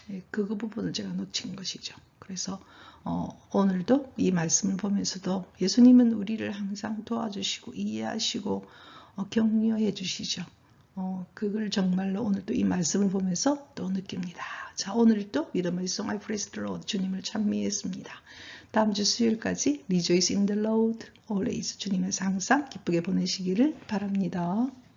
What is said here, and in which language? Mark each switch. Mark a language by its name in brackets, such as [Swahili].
[Korean] 그 부분을 제가 놓친 것이죠. 그래서 오늘도 이 말씀을 보면서도 예수님은 우리를 항상 도와주시고 이해하시고 격려해 주시죠. 그걸 정말로 오늘 또 이 말씀을 보면서 또 느낍니다. 자, 오늘도 [English] With my song I praise the Lord [Korean] 주님을 찬미했습니다. 다음 주 수요일까지 [English] Rejoice in the Lord always [Korean] 주님을 항상 기쁘게 보내시기를 바랍니다.